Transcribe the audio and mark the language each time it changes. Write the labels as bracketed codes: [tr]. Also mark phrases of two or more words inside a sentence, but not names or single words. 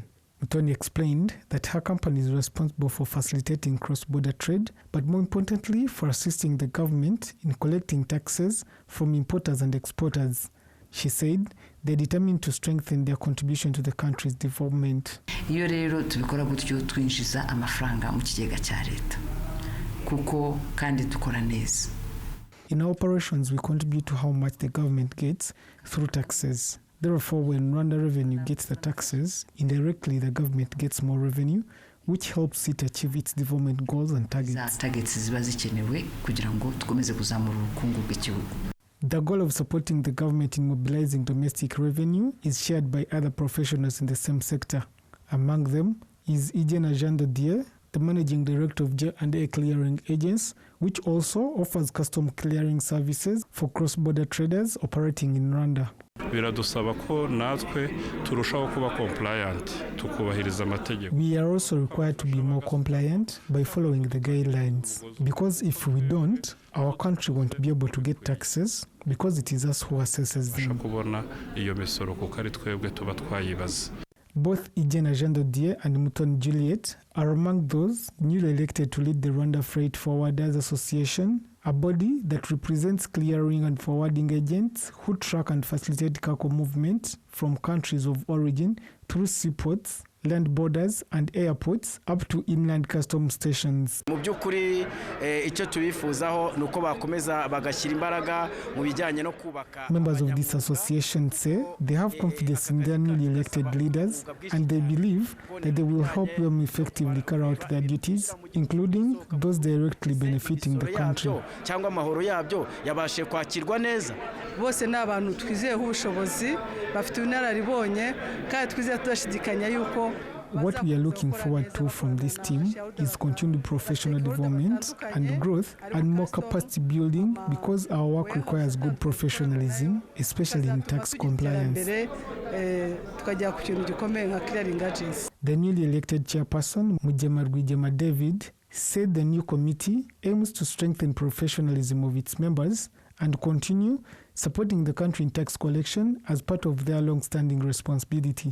[en] Mutoni explained that her company is responsible for facilitating cross-border trade, but more importantly, for assisting the government in collecting taxes from importers and exporters. She said they're determined to strengthen their contribution to the country's development. [rw] Iyo rero tubikora gutyo twinjiza amafaranga mu kigega cya leta kuko kandi dukora neza. [en] In our operations, we contribute to how much the government gets through taxes. Therefore, when Rwanda revenue gets the taxes, indirectly the government gets more revenue, which helps it achieve its development goals and targets. [rw] Targets ziba zikenewe kugira ngo tukomeze kuzamura ubukungu bw'igihugu. [en] The goal of supporting the government in mobilizing domestic revenue is shared by other professionals in the same sector. Among them is Ijena RwandaTV, the managing director of J&A Clearing Agents, which also offers custom clearing services for cross-border traders operating in Rwanda. [rw] biradusaba ko natwe turushaho kuba compliant tukubahiriza amategeko. [en] We are also required to be more compliant by following the guidelines, because if we don't, our country won't be able to get taxes because it is us who assesses them. [rw] kubona iyo misoro kuko ari twebwe tuba twayibaza. [en] Both Ijena RwandaTV and Mutoni Juliet are among those newly elected to lead the Rwanda Freight Forwarders Association, a body that represents clearing and forwarding agents who track and facilitate cargo movement from countries of origin through seaports, land borders and airports up to inland custom stations. [rw] Mu byukuri icyo tubifuzaho nuko bakomeza bagashyira imbaraga mu bijyanye no kubaka. [en] Members of this association say they have confidence in their newly elected leaders and they believe that they will help them effectively carry out their duties, including those directly benefiting the country. [rw] Cyangwa amahoro yabyo yabashe kwakirwa neza. Bose ni abantu twizeyeho ubushobozi bafite ubunararibonye kandi twizeye tudashidikanya yuko. [en] What we are looking forward to from this team is continued professional development and growth and more capacity building, because our work requires good professionalism, especially in tax compliance. The newly elected chairperson, Rwigema David, said the new committee aims to strengthen professionalism of its members and continue supporting the country in tax collection as part of their long-standing responsibility.